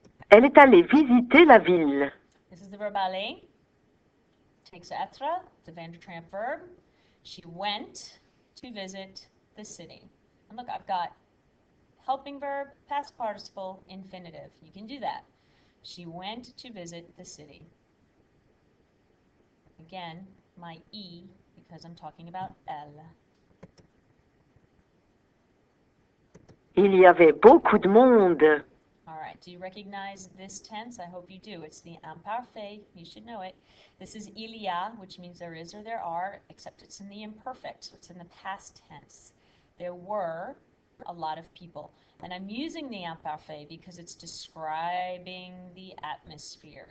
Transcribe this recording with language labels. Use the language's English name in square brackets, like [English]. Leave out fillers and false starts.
[French] Elle est allée visiter la ville. [English] This is the verb aller. Takes être, it's a Van der Tramp verb. She went to visit the city. And look, I've got helping verb, past participle, infinitive. You can do that. She went to visit the city. Again, my E, because I'm talking about elle. [French] Il y avait beaucoup de monde. [English] All right, do you recognize this tense? I hope you do. It's the imparfait. You should know it. This is [French] il y a, [English] which means there is or there are, except it's in the imperfect, so it's in the past tense. There were a lot of people. And I'm using the imparfait because it's describing the atmosphere.